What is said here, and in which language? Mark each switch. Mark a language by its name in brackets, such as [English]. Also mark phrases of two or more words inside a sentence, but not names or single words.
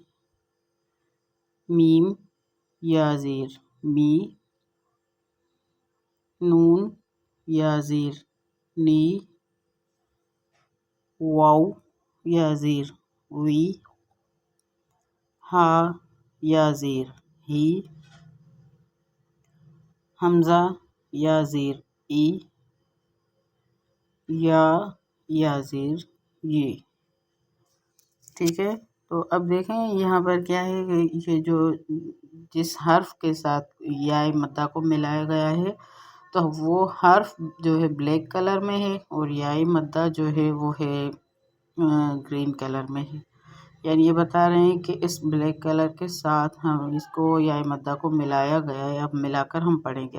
[Urdu] میم یا زیر می، نون یا زیر نی، واو یا زیر وی، ہا یا زیر ہی، حمزہ یا زیر ای، یا زیر یہ۔ ٹھیک ہے، تو اب دیکھیں یہاں پر کیا ہے کہ یہ جو جس حرف کے ساتھ یا مدہ کو ملایا گیا ہے تو وہ حرف جو ہے [English] black color [Urdu] میں ہے اور یا مدہ جو ہے وہ ہے [English] green color [Urdu] میں ہے، یعنی یہ بتا رہے ہیں کہ اس [English] black color [Urdu] کے ساتھ ہم اس کو یا مدہ کو ملایا گیا ہے، اب ملا کر ہم پڑھیں گے۔